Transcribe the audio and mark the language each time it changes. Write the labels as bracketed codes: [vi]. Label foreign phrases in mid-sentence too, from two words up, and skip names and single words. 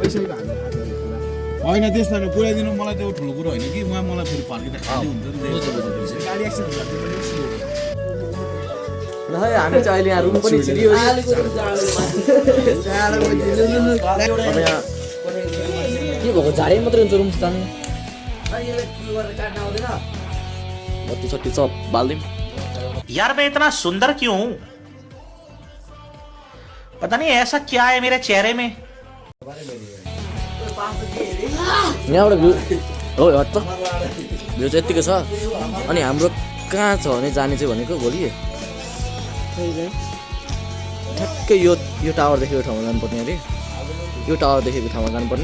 [ne] होइन त्यसमा पुऱ्याइदिनु मलाई त्यो ठुलो कुरो होइन कि, उहाँ मलाई फेरि फर्किँदा खाली हुन्छ नि गाडी एक्सिडेन्ट ल है। हामी चाहिँ अहिले यहाँ रुम पनि छिरियो। अब यहाँ के भएको झाडे मात्रै हुन्छ रुम स्थान बत्ती सट्टी सब बालिदिउँ। [hi] यार मैं इतना सुंदर क्यों हूं? पता नहीं ऐसा क्या है मेरे चेहरे में। [ne] यहाँबाट भ्यू हो त भ्यू चाहिँ यत्तिकै छ। अनि हाम्रो कहाँ छ भने जाने चाहिँ भनेको भोलि ठ्याक्कै यो टावर देखेको ठाउँमा जानुपर्ने अरे, यो टावर देखेको ठाउँमा जानुपर्ने।